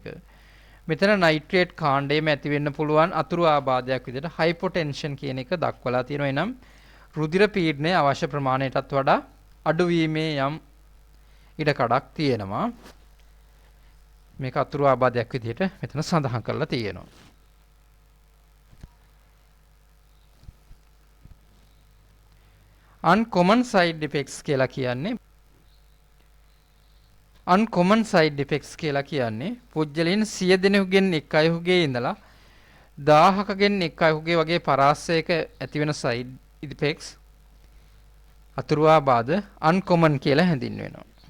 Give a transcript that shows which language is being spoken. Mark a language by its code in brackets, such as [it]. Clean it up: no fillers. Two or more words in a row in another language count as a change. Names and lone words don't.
[si] මෙතන නයිට්‍රේට් කාණ්ඩයේම ඇති වෙන්න පුළුවන් අතුරු ආබාධයක් විදිහට හයිපොටෙන්ෂන් කියන එක දක්වලා තියෙනවා. එනම් රුධිර පීඩනය අවශ්‍ය ප්‍රමාණයටත් වඩා අඩු වීමේ යම් ඉඩකඩක් තියෙනවා. මේක අතුරු ආබාධයක් විදිහට මෙතන සඳහන් කරලා තියෙනවා. [en] uncommon side effects [si] කියලා කියන්නේ [en] uncommon side effects [si] කියලා කියන්නේ පුද්ගලයන් 100 දෙනෙකුගෙන් එක් අයෙකුගේ ඉඳලා 1000කගෙන් එක් අයෙකුගේ වගේ පරාසයක ඇති වෙන [en] side effects [si] අතුරු ආබාධ uncommon කියලා හැඳින්වෙනවා.